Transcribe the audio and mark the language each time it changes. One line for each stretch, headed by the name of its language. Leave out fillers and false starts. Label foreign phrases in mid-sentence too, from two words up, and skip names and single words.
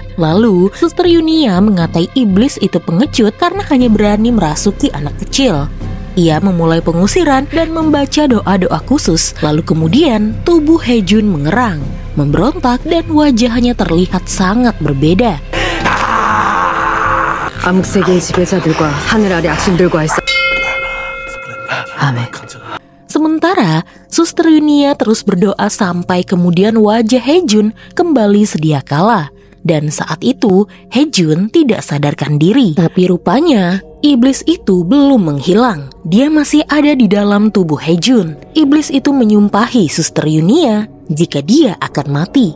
Indonesian: Lalu Suster Yunia mengatai iblis itu pengecut karena hanya berani merasuki anak kecil. Ia memulai pengusiran dan membaca doa-doa khusus. Lalu kemudian tubuh Hae-jun mengerang, memberontak, dan wajahnya terlihat sangat berbeda.
Korean: 암흑세계의 지배자들과 하늘 아래 악신들과의 아멘.
Indonesian: Sementara Suster Yunia terus berdoa sampai kemudian wajah Hae-jun kembali sedia kala. Dan saat itu Hae-jun tidak sadarkan diri. Tapi rupanya iblis itu belum menghilang. Dia masih ada di dalam tubuh Hae-jun. Iblis itu menyumpahi Suster Yunia jika dia akan mati.